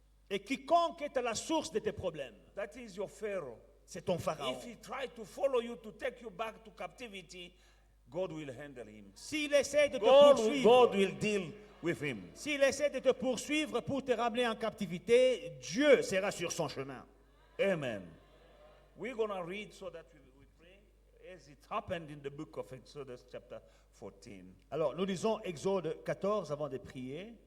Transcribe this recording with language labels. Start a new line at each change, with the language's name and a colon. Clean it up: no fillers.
French: Et quiconque est à la source de tes problèmes,
English: that is your Pharaoh.
French: c'est ton pharaon.
English: If he tried to follow you to take you back to captivity, God will handle him.
French: S'il essaie de te
English: God
French: poursuivre,
English: will deal with him.
French: s'il essaie de te poursuivre pour te ramener en captivité, Dieu sera sur son chemin. Amen.
English: We're going to read so that we pray as it happened in the book of Exodus chapter 14,
French: Alors, nous lisons Exode 14 avant de prier,